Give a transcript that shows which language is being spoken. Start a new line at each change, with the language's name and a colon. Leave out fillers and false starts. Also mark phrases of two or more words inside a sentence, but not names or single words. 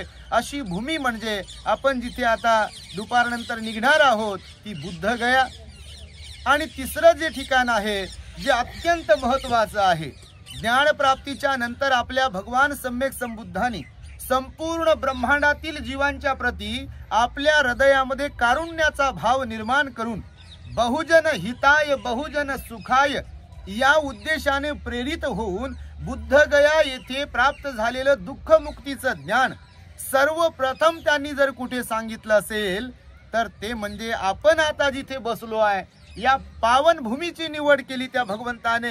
Marathi: अशी भूमी म्हणजे आपण जिथे आता दुपारनंतर निघणार आहोत ती बुद्धगया. आणि तिसरं जे ठिकाण आहे जे अत्यंत महत्त्वाचं आहे, ज्ञानप्राप्तीच्या नंतर आपल्या भगवान सम्यक संबुद्धांनी संपूर्ण ब्रह्मांडातील जीवांच्या प्रती आपल्या हृदयामध्ये कारुण्याचा भाव निर्माण करून
Pali: बहुजन हिताय बहुजन सुखाय
Marathi: या उद्देशाने प्रेरित होऊन बुद्धगया येथे प्राप्त झालेलं दुःखमुक्तीचं ज्ञान सर्वप्रथम त्यांनी जर कुठे सांगितलं असेल तर ते म्हणजे आपण आता जिथे बसलो आहे या पावन भूमीची निवड केली त्या भगवंताने.